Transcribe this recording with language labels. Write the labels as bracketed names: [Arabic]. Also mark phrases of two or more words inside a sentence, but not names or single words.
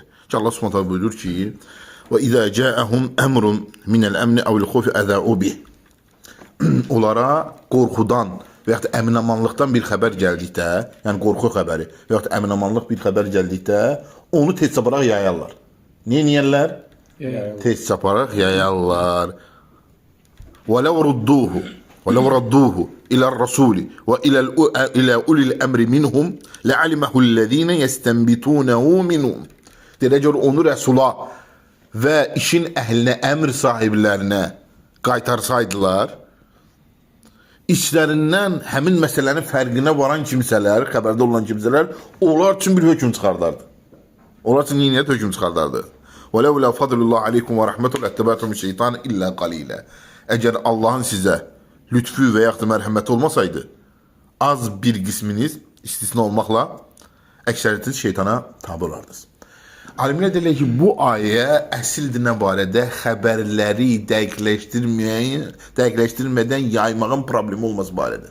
[Azerbaijani] Ki Allah [Arabic] سبحانه تعالى [Azerbaijani] buyurur ki: [Arabic] "وإذا جاءهم أمر من الأمن أو الخوف أذاعوا به." [Azerbaijani] Onlara qorxudan və yaxud da əminamanlıqdan bir xəbər gəldikdə, yəni qorxu xəbəri və yaxud da əminamanlıq bir xəbər gəldikdə, onu tez çaparaq yayarlar. Niyə niyərlər? Tez çaparaq yayarlar. [Arabic] وَلَوْ رَدُّوهُ إِلَى الرَّسُولِ وَإِلَى أُولِي الْأَمْرِ مِنْهُمْ لَعَلِمَهُ الَّذِينَ يَسْتَنْبِتُونَهُ مِنْهُمْ. [Azerbaijani] Deyək ki, onu Rəsula və işin əhlinə, əmr sahiblərinə qaytarsaydılar, İçlərindən həmin məsələnin fərqinə varan kimsələr, xəbərdə olan kimsələr, onlar üçün bir hökm çıxardardı. Onlar üçün niyyət hökm çıxardardı. [Arabic] وَلَوْلَا فَضْلُ اللّٰهِ عَلَيْكُمْ وَرَحْمَةُ لَاتَّبَعْتُمُ الشَّيْطَانَ إِلَّا قَلِيلًا. [Azerbaijani] Əgər Allahın sizə lütfü və yaxud da mərhəməti olmasaydı, az bir qisminiz istisna olmaqla əksəriyyətiniz şeytana tabi olardınız. Alimlər deyirlər ki, bu ayə əsildir nə barədə? Xəbərləri dəqiqləşdirmədən yaymağın problemi olması barədə.